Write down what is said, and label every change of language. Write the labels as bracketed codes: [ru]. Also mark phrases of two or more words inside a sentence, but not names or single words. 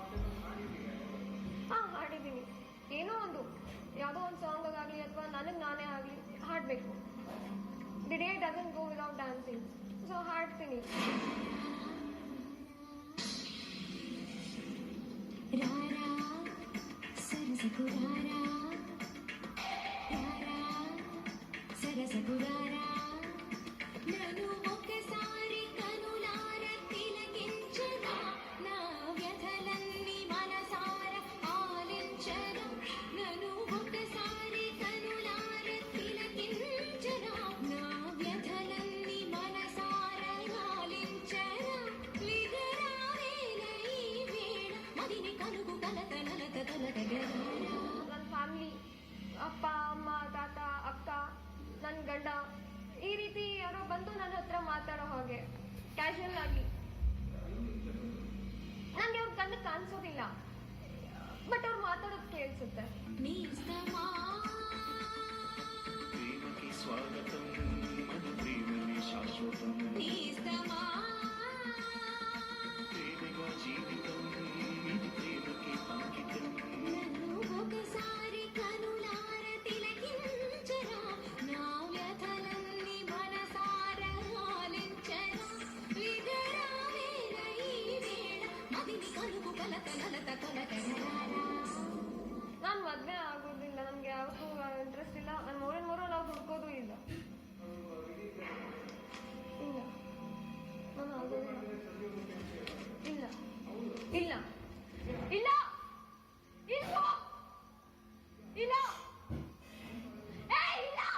[kn] ಹಾಡಿದ್ದೀನಿ, ಏನೋ ಒಂದು ಯಾವುದೋ ಒಂದು ಸಾಂಗ್ ಆಗಲಿ ಅಥವಾ ನನಗೆ ನಾನೇ ಆಗಲಿ ಹಾಡಬೇಕು. [en] The day doesn't go without dancing, so ಹಾಡ್ತೀನಿ. [te] నను ఒకసారి కనులార తిలకించన నా వ్యధలన్నీ మనసార ఆలించన నను ఒకసారి కనులార తిలకించన నా వ్యధలన్నీ మనసార ఆలించన విగరావేల ఈ వేళ మదిని కలుగు కలత నలత కలగరా. [kn] ನನ್ನ ಫ್ಯಾಮಿಲಿ, ಅಪ್ಪ ಅಮ್ಮ ತಾತ ಅಕ್ಕ ನನ್ನ ಗಂಡ ಈ ರೀತಿ ಯಾರೋ ಬಂದು ನನ್ನ ಹತ್ರ ಮಾತಾಡೋ ಹಾಗೆ ಕ್ಯಾಶುವಲ್ ಆಗಿ ನಂಗೆ ಅವ್ರ ಕಣ್ಣು ಕಾಣಿಸೋದಿಲ್ಲ, ಬಟ್ ಅವ್ರು ಮಾತಾಡೋದು ಕೇಳಿಸುತ್ತೆ. [te] స్వాగతం మన ప్రేమవే శాశ్వతం ప్రేమగ జీవితం ఇది ప్రేమక్కె అంకితం. ఒకసారి కనులార తిలకించరా నా వ్యధలన్నీ మనసార ఆలించరా విగరావేల ఈ వేళ మదిని కలుగు కలత నలత కలకరా. [kn] ನಾನು ಮದ್ವೆ ಆಗೋದಿಲ್ಲ, ನಮ್ಗೆ ಯಾವತ್ತೂ ಇಂಟ್ರೆಸ್ಟ್ ಇಲ್ಲ. ನಾನು ಮೂರು ನಾವು ಹುಡ್ಕೋದು ಇಲ್ಲ. ನಾನು ಆಗೋದಿಲ್ಲ. ಇಲ್ಲ ಇಲ್ಲ ಇಲ್ಲ ಇಲ್ಲ ಇಲ್ಲ ಇಲ್ಲ.